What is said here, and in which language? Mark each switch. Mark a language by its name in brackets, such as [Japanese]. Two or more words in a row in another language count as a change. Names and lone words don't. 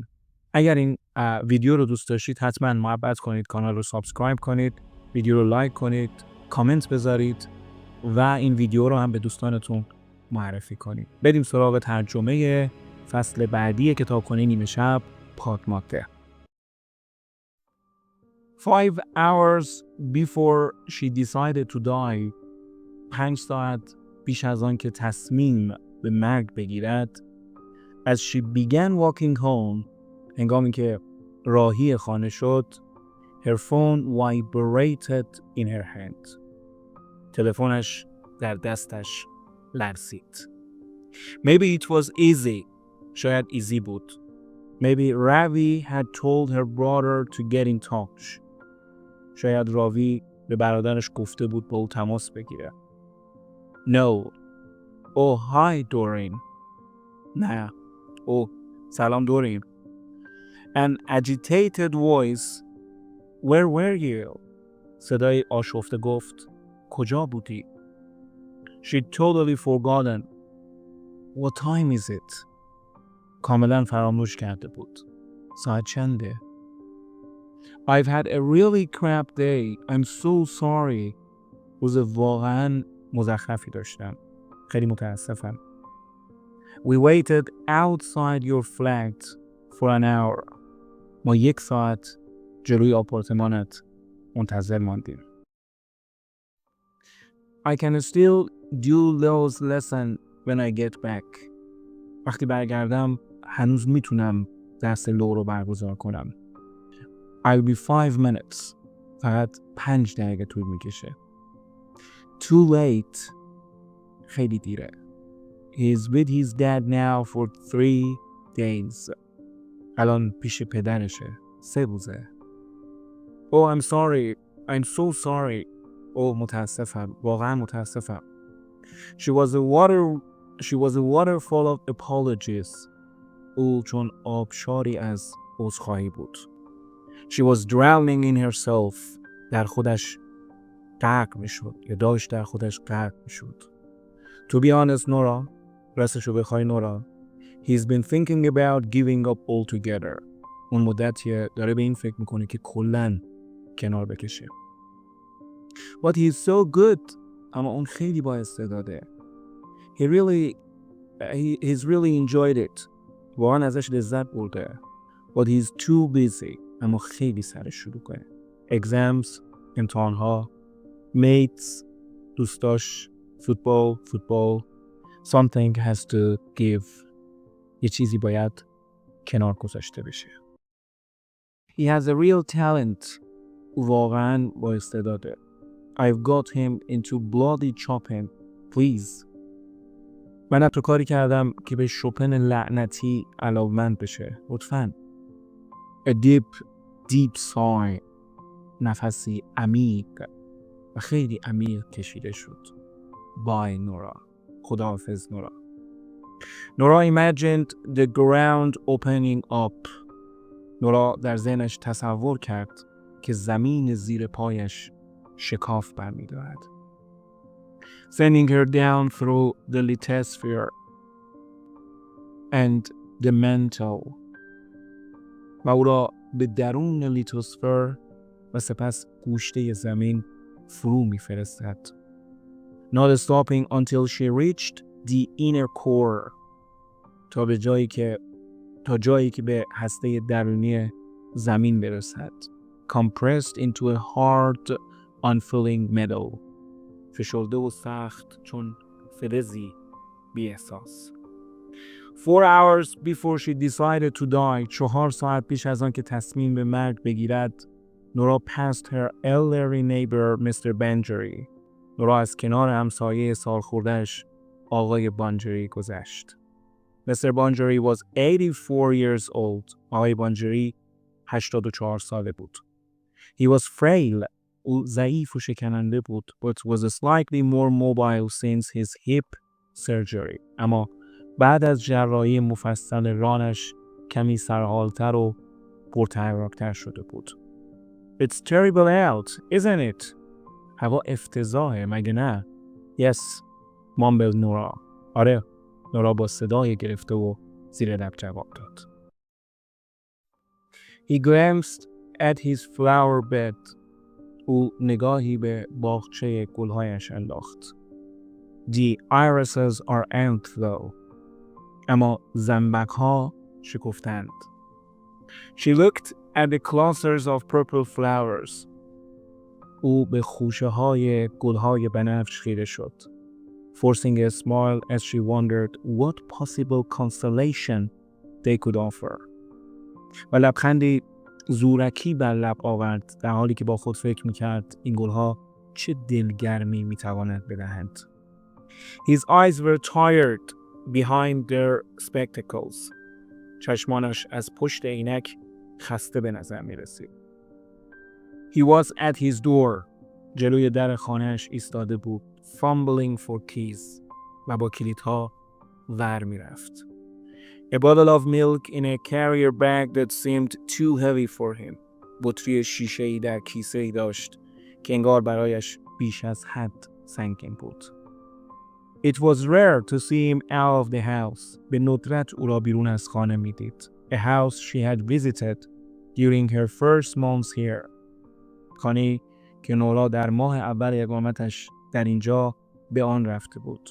[Persian] اگر این ویدیو رو دوست داشتید حتما محبت کنید، کانال رو سابسکرایب کنید، ویدیو رو لایک کنید، کامنت بذارید و این ویدیو رو هم به دوستانتون معرفی کنید. بریم سراغ ترجمه فصل بعدی کتابخانه نیمه شب، پادماده. [English] 5 hours before she decided to die، [Persian] 5 ساعت بیش از آن که تصمیم به مرگ بگیرد، [English] as she began walking home، [Persian] هنگامی که راهی خانه شد، [English] her phone vibrated in her hand، [Persian] تلفنش در دستش لرزید. [English] Maybe it was easy، [Persian] شاید ایزی بود. [English] Maybe Ravi had told her brother to get in touch، [Persian] شاید راوی به برادرش گفته بود با او تماس بگیره. [English] No، oh hi Doreen، [Persian] نه، oh سلام دورین. [English] An agitated voice، where were you، [Persian] صدای آشفته گفت کجا بودی. [English] She'd totally forgotten، what time is it، [Persian] کاملا فراموش کرده بود. ساعت چنده؟ [English] I've had a really crap day، I'm so sorry، [Persian] روز واقعا مزخرفی داشتم، خیلی متاسفم. [English] We waited outside your flat for an hour، [Persian] ما 1 ساعت جلوی آپارتمانت منتظر ماندیم. [English] I can still do those lessons when I get back، [Persian] وقتی برگردم هنوز میتونم درس لو رو برگزار کنم. [English] I'll be 5 minutes، [Persian] فقط 5 دقیقه طول میکشه. [English] Too late، [Persian] خیلی دیره. [English] He's with his dad now for 3 days، [Persian] الان پیش پدرشه 3 روزه. [English] Oh I'm sorry، I'm so sorry، [Persian] متاسفم، واقعا متاسفم. [English] She was a waterfall of apologies، [Persian] او چون آبشاری از عذرخواهی بود. [English] She was drowning in herself، [Persian] در خودش غرق میشد یا داشت در خودش غرق میشد. [English] To be honest نورا، [Persian] راستشو بخوای [English] نورا، he's been thinking about giving up altogether، [Persian] اون مدتیه داره به این فکر میکنه که کلن کنار بکشه. [English] But he's so good، [Persian] اما اون خیلی با استعداده. [English] He's really enjoyed it، [Persian] واقعا ازش لذت برده. [English] But he's too busy. [Persian] اما خیلی سرش شلوغه. [English] Exams، امتحانها، mates، دوستاش، football. Something has to give. [Persian] یه چیزی باید کنار گذاشته بشه. [English] He has a real talent. [Persian] واقعا با استعداده. [English] I've got him into bloody chopping. Please. [Persian] من حتی کاری کردم که به شوپن لعنتی علاقمند بشه. لطفاً. [English] A deep sigh. [Persian] نفسی عمیق و خیلی عمیق کشیده شد. [English] Bye نورا. خداحافظ نورا. نورا imagined the ground opening up. [Persian] نورا در ذهنش تصور کرد که زمین زیر پایش شکاف برمی‌دارد. [English] Sending her down through the lithosphere and the mantle. [Persian] و او را به درون لیتوسفر و سپس گوشته زمین فرو می‌فرستد. [English] Not stopping until she reached the inner core. [Persian] تا جایی که به هسته درونی زمین برسد. [English] Compressed into a hard, unfeeling metal. [Persian] فشرده و سخت چون فلزی بی احساس. [English] 4 hours before she decided to die. [Persian] 4 ساعت پیش از آن که تصمیم به مرگ بگیرد. [English] نورا passed her elderly neighbor Mr. Bangery. [Persian] نورا از کنار همسایه سالخورده‌اش آقای بانجری گذشت. [English] Mr. Bangery was 84 years old. [Persian] آقای بانجری 84 ساله بود. [English] He was frail. [Persian] او ضعیف و شکننده بود. [English] But was slightly more mobile since his hip surgery. [Persian] اما بعد از جراحی مفصل رانش کمی سرحالتر و پرتحرک‌تر شده بود. [English] It's terrible out, isn't it? [Persian] هوا افتضاحه مگه نه؟ [English] Yes, mumbled [Persian] نورا. آره، نورا با صدای گرفته و زیر لب جواب داد. [English] He glanced at his flower bed. [Persian] او نگاهی به باغچه گلهایش انداخت. [English] The irises are out though. [Persian] اما زنبق‌ها شکفتند. [English] She looked at the clusters of purple flowers. [Persian] او به خوشه‌های گل‌های بنفش خیره شد. [English] Forcing a smile as she wondered what possible consolation they could offer. [Persian] و لبخندی زورکی بر لب آورد در حالی که با خود فکر می‌کرد این گل‌ها چه دلگرمی می‌تواند بدهند. [English] His eyes were tired behind their spectacles. [Persian] چشمانش از پشت عینک خسته به نظر می‌رسید. [English] He was at his door. [Persian] جلوی در خانه‌اش ایستاده بود. [English] Fumbling for keys. [Persian] و با کلیدها ور می‌رفت. [English] A bottle of milk in a carrier bag that seemed too heavy for him. [Persian] بطری شیشه‌ای در کیسه‌ای داشت که انگار برایش بیش از حد سنگین بود. [English] It was rare to see him out of the house. [Persian] به ندرت او را بیرون از خانه می‌دید. [English] A house she had visited during her first months here. [Persian] خانه‌ای که نورا در ماه اول اقامتش در اینجا به آن رفته بود.